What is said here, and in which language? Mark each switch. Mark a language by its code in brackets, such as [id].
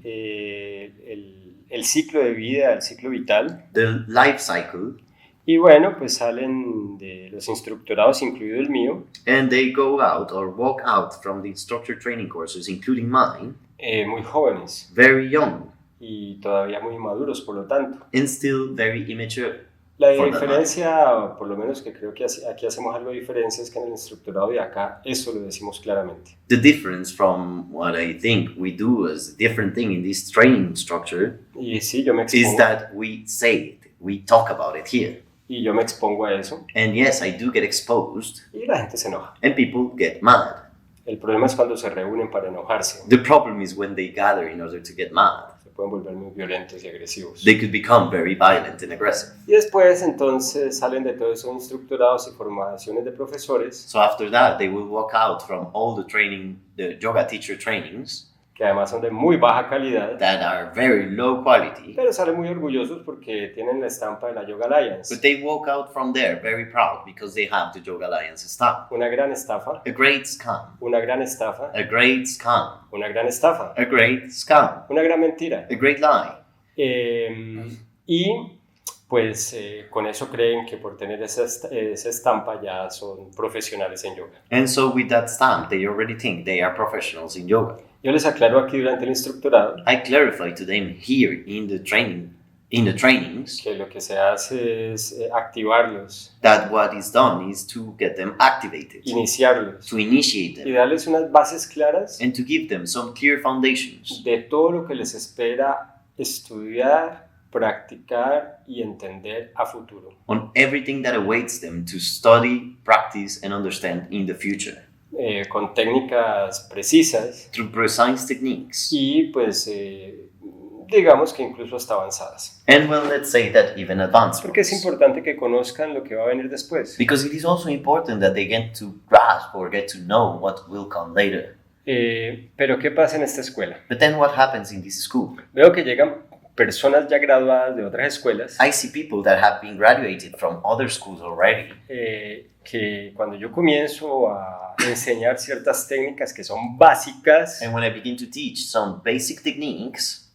[es] el ciclo de vida, el ciclo vital. [en] the life cycle, [es] Y bueno, pues salen de los instructorados, incluido el mío, [en] and they go out or walk out from the instructor training courses, including mine, [es] muy jóvenes [en] very young [es] y todavía muy maduros, por lo tanto. [en] and still very immature. [es] La [en] For that [es] diferencia, por lo menos que creo que aquí hacemos algo de diferencia, es que en el instructorado de acá eso lo decimos claramente. [en] The difference from what I think we do as a different thing in this training structure [es] Y sí, yo me [en] is [es] expongo, [en] that we say it, we talk about it here. [es] y yo me expongo a eso, [en] And yes, I do get exposed [es] y la gente se enoja. [en] and people get mad. [es] El problema es cuando se reúnen para enojarse. [en] The problem is when they gather in order to get mad. [es] Se pueden volver muy violentos y agresivos. [en] They could become very violent and aggressive. [es] Y después entonces salen de todos esos instructorados y formaciones de profesores, [en] So after that, they will walk out from all the training, the yoga teacher trainings [es] que además son de muy baja calidad, [en] that are very low quality. [es] pero salen muy orgullosos porque tienen la estampa de la Yoga Alliance. [en] But they walk out from there very proud because they have the Yoga Alliance stamp. [es] Una gran estafa, [en] A great scam. [es] una gran estafa, [en] A great scam. [es] una gran estafa, [en] A great scam. [es] una gran mentira. [en] A great lie. [es] Y pues con eso creen que por tener esa estampa ya son profesionales en yoga. [en] And so with that stamp, they already think they are professionals in yoga. [es] Yo les aclaro aquí durante el instructorado [en] I clarify to them here in the trainings, [es] que lo que se hace es activarlos, [en] that what is done is to get them activated, [es] iniciarlos [en] to initiate [es] y [en] them, [es] darles unas bases claras [en] and to give them some clear foundations [es] de todo lo que les espera estudiar, practicar y entender a futuro. [en] on everything that awaits them to study, practice, and understand in the future, [es] Con técnicas precisas [en] through precise techniques. [es] y pues digamos que incluso hasta avanzadas. [en] And well, let's say that even advanced [es] Porque es [en] ones. [es] importante que conozcan lo que va a venir después. [en] Because it is also important that they get to grasp or get to know what will come later. [es] Pero ¿qué pasa en esta escuela? [en] But then what happens in this school? [es] Veo que llegan personas ya graduadas de otras escuelas [en] I see people that have been graduated from other schools already, [es] que cuando yo comienzo a enseñar ciertas técnicas que son básicas, [en] and when I begin to teach some basic techniques,